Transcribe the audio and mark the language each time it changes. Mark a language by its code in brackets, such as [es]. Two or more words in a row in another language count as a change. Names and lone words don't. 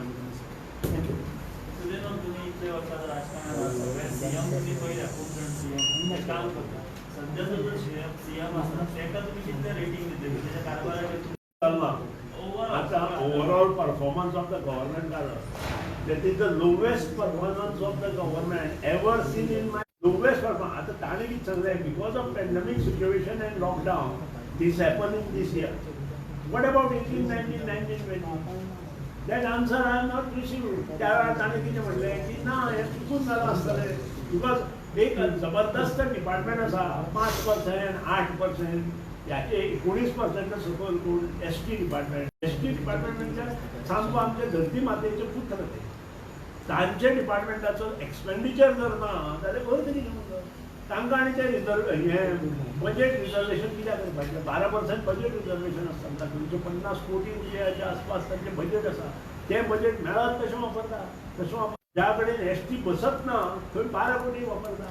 [kok] थँक्यू. तुझे न्हू तुमी इतले वर्सां राजकारणांत सगळे सीएम तुमी पयल्या खूब जाण सीएम ते काम करता. सद्याचो जो सीएम आसा ताका तुमी कितले रेटींग दितले तेच्या कारभाराक चल्ला आता [en] overall performance of the government that is the lowest performance of the government ever seen in my lowest performance. [kok] आता ताणे कितें सांगलें [en] because of pandemic situation and lockdown this happened in this year. What about 18, 19, 20? That answer I am not received. [kok] त्या वेळार ताणे कितें म्हणलें की ना हें चुकून जालां आसतलें बिकॉज एक जबरदस्त डिपार्टमेंट आसा 5%, 8%. याचे 19% सकयल कोण एसटी डिपार्टमेंट म्हणजे सामको आमचे धरती मातेचे पुत्र ते तांचे डिपार्टमेंटाचो एक्सपेंडिचर जर ना जाल्यार खंय तरी तांकां आनी ते [en] budget reservation [kok] कित्याक करपाचें 12% [en] budget reservation [kok] आसता तांचे 50 कोटी रुपयाच्या आसपास तांचे बजेट आसा ते बजेट मेळत तशें वापरता ज्या कडेन एसटी बसत ना थंय 12 कोटी वापरता.